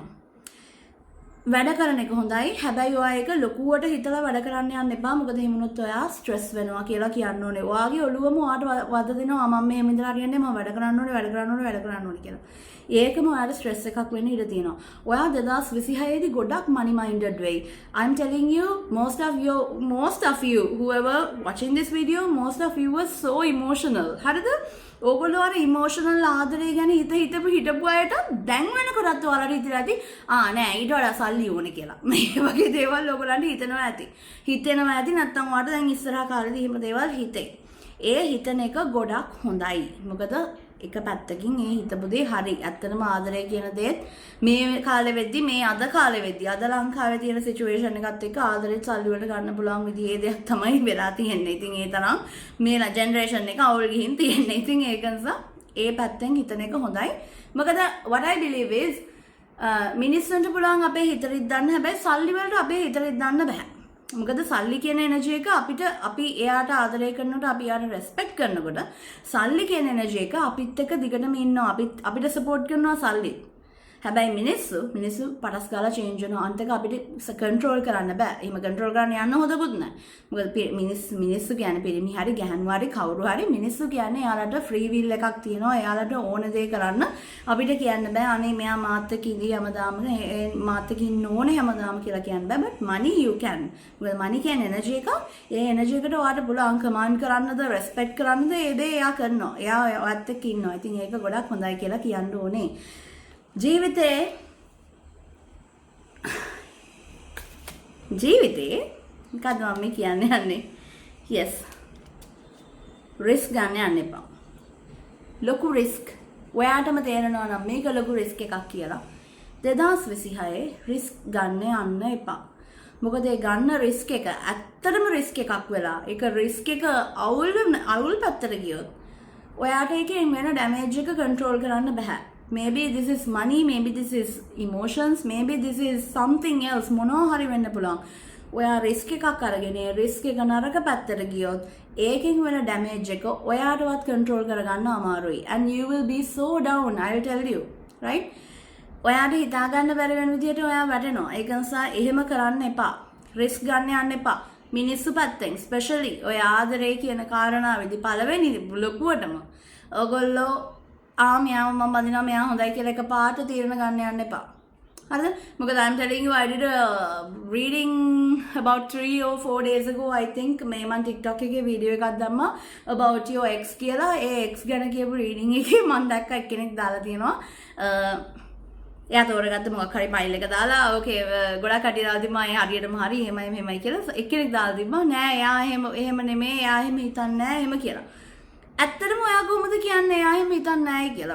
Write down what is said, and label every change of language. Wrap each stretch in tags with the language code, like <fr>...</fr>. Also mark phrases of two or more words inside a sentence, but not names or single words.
<si>වැඩ කරන එක හොඳයි. හැබැයි ඔයා ඒක ලොකුවට හිතලා වැඩ කරන්න යන්න එපා. මොකද එහෙම වුණොත් ඔයා ස්ට්‍රෙස් වෙනවා කියලා කියන්න ඕනේ. ඔයාගේ ඔළුවම ඔයාට වද දෙනවා. මම මේ ඉඳලා හරියන්නේ මම වැඩ කරන්න ඕනේ කියලා. ඒකම ඔයාට ස්ට්‍රෙස් එකක් වෙන්න ඉඩ තියෙනවා. ඔයා 2026 දී ගොඩක්</si> <en>money minded</en> <si>වෙයි.</si> <en>I'm telling you most of you whoever watching this video most of you were so emotional.</en> <si>හරිද? ඕගොල්ලෝ අර ඉමෝෂනල් ආදරය ගැන හිතපු අයට දැන් වෙනකොටත් ඔයාලට හිතලා ඇති නෑ ඊට වඩා සල්ලි ඕනේ කියලා. මේ වගේ දේවල් ඕගොල්ලන්ට හිතෙනවා ඇති නැත්නම් ඔයාලට දැන් ඉස්සරහා කාලේදී එහෙම දේවල් හිතේ. ඒ හිතන එක ගොඩක් හොඳයි. මොකද එක පැත්තකින් ඒ හිතපු දේ හරි. ඇත්තටම ආදරය කියන දේත් මේ කාලෙ වෙද්දි මේ අද කාලෙ වෙද්දි අද ලංකාවේ තියෙන සිචුේෂන් එකත් එක්ක ආදරෙත් සල්ලි වලට ගන්න පුළුවන් විදිහේ දෙයක් තමයි වෙලා තියෙන්නේ. ඉතින් ඒ තරම් මේ ජෙනරේෂන් එක අවුල් ගිහින් තියෙන්නේ. ඉතින් ඒක නිසා ඒ පැත්තෙන් හිතන එක හොඳයි. මොකද</si> <en>what I believe is</en> <si>මිනිස්සුන්ට පුළුවන් අපේ හිත රිද්දන්න, හැබැයි සල්ලි වලට අපේ හිත රිද්දන්න බෑ. මොකද සල්ලි කියන එනර්ජි එක අපි එයාට ආදරය කරනකොට අපි එයාට රෙස්පෙක්ට් කරනකොට සල්ලි කියන එනර්ජි එක අපිත් එක්ක දිගටම ඉන්නවා. අපිට සපෝට් කරනවා සල්ලි. හැබැයි මිනිස්සු පටස් ගාලා චේන්ජ් වෙනවා. අන්තික අපිට කන්ට්‍රෝල් කරන්න බෑ. එහෙම කන්ට්‍රෝල් කරන්න යන්න හොදකුත් නැහැ. මොකද මිනිස්සු කියන්නේ පිරිමි හරි ගැහණු හරි කවුරු හරි මිනිස්සු කියන්නේ එයාලට ෆ්‍රී විල් එකක් තියෙනවා. එයාලට ඕන දේ කරන්න අපිට කියන්න බෑ. අනේ මෙයා මාත් එක්ක ඉඳී හැමදාම මාත් එක්ක ඉන්න ඕනේ හැමදාම කියලා කියන්න බෑ.</si> <en>but money you can.</en> <si>මොකද money කියන්නේ එනර්ජි එක. ඒ එනර්ජි එකට ඔයාට පුළුවන් කමාන්ඩ් කරන්නද, රෙස්පෙක්ට් කරන්නද, ඒ දේ එයා කරනවා. එයා ඔයත් එක්ක ඉන්නවා. ඉතින් ඒක ගොඩක් හොඳයි කියලා කියන්න ඕනේ. ජීවිතේ මොකද මම කියන්නේ යන්නේ yes රිස්ක් ගන්න යන්න එපා. ලොකු රිස්ක් ඔයාටම තේරෙනවා නම් මේක ලොකු රිස්ක් එකක් කියලා 2026 රිස්ක් ගන්න යන්න එපා. මොකද ඒ ගන්න රිස්ක් එක ඇත්තටම රිස්ක් එකක් වෙලා ඒක රිස්ක් එක අවුල් පැත්තට ගියොත් ඔයාට ඒකෙන් වෙන ඩැමේජ් එක කන්ට්‍රෝල් කරන්න බෑ.</si> <en>Maybe this is money, maybe this is emotions, maybe this is something else.</en> <si>මොනවා හරි වෙන්න පුළුවන්. ඔයා රිස්ක් එකක් අරගෙන ඒ රිස්ක් එක නරක පැත්තට ගියොත් ඒකෙන් වෙන ඩැමේජ් එක ඔයාටවත් කන්ට්‍රෝල් කරගන්න අමාරුයි.</si> <en>And you will be so down, I will tell you. Right?</en> <si>ඔයාට හිතා ගන්න බැරි වෙන විදියට ඔයා වැටෙනවා. ඒක නිසා එහෙම කරන්න එපා. රිස්ක් ගන්න යන්න එපා. මිනිස්සු පැත්තෙන් especially ඔය ආදරේ කියන කාරණාවේදී පළවෙනි ලොකුවටම ඔයගොල්ලෝ මෙයාව මම බඳිනවා මෙයා හොඳයි කියලා එකපාරට තීරණ ගන්න යන්න එපා. හරිද?</si> <en>මොකද I'm telling you I did a reading about 3 or 4 days ago I think</en> <si>මේ මම TikTok එකේ වීඩියෝ එකක් දැම්මා</si> <en>about your ex කියලා.</en> <si>ඒ ex ගැන කියපු reading එකේ මම දැක්ක එක්කෙනෙක් දාලා තියෙනවා. එයා තෝරගත්ත මොකක් හරි ෆයිල් එක දාලා ඕකේ ගොඩක් කටි දාලා තිබ්බා ඒ හරියටම හරි එහෙමයි මෙහෙමයි කියලා. එක්කෙනෙක් දාලා තිබ්බා නෑ එයා එහෙම නෙමෙයි එයා එහෙම හිතන්නේ නෑ එහෙම කියලා. ඇත්තටම ඔයා කොහොමද කියන්නේ එයා එහෙම හිතන්නේ නැහැ කියලා.</si>